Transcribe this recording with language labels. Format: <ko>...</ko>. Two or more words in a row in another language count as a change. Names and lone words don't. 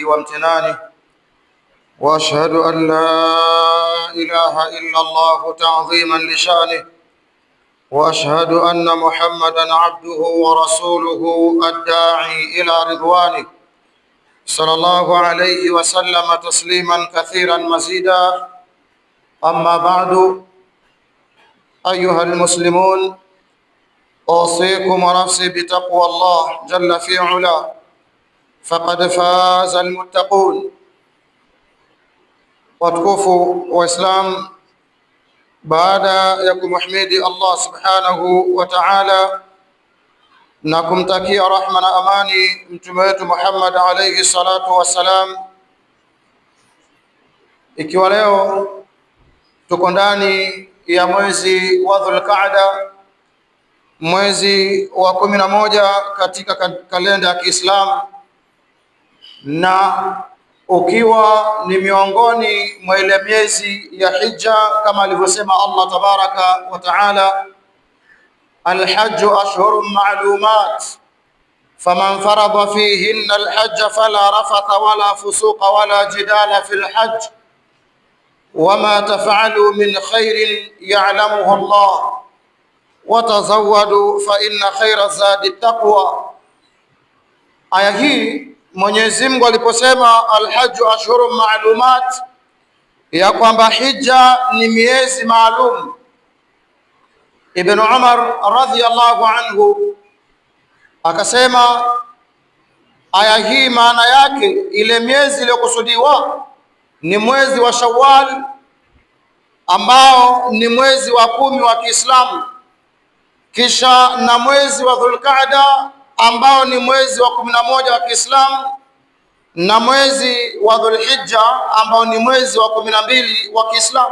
<ar>وامتنانه، وأشهد أن لا إله إلا الله تعظيما لشانه، وأشهد أن محمدا عبده ورسوله الداعي إلى رضوانه، صلى الله عليه وسلم تسليما كثيرا مزيدا. أما بعد، أيها المسلمون، أوصيكم ونفسي بتقوى الله جل في علاه، فقد فاز المتقون.</ar> <sw>Watukufu Waislamu, baada ya kumhimidi Allah</sw> <ar>سبحانه وتعالى</ar> <sw>na kumtakia rahma na amani mtume wetu Muhammad</sw> <ar>عليه الصلاة والسلام,</ar> <sw>ikiwa leo tuko ndani ya mwezi wa Dhulqaada, mwezi wa 11 katika kalenda ya Kiislamu, na ukiwa ni miongoni mwa ile miezi ya hija, kama alivyosema Allah</sw> <ar>تبارك وتعالى, الحج أشهر معلومات فمن فرض فيهن الحج فلا رفث ولا فسوق ولا جدال في الحج وما تفعلوا من خير يعلمه الله وتزودوا فإن خير الزاد التقوى.</ar> <sw>Aya hii Mwenyezi Mungu aliposema</sw> <ar>الحج أشهر معلومات,</ar> <sw>ya kwamba hija ni miezi maalum, Ibn Umar</sw> <ar>رضي الله عنه</ar> <sw>akasema aya hii maana yake ile miezi iliyokusudiwa ni mwezi wa Shawwal ambao ni mwezi wa 10 wa Kiislamu, kisha na mwezi wa Dhulqaada ambao ni mwezi wa 11 wa Kiislamu, na mwezi wa Dhulhijja ambao ni mwezi wa 12 wa Kiislamu.</sw>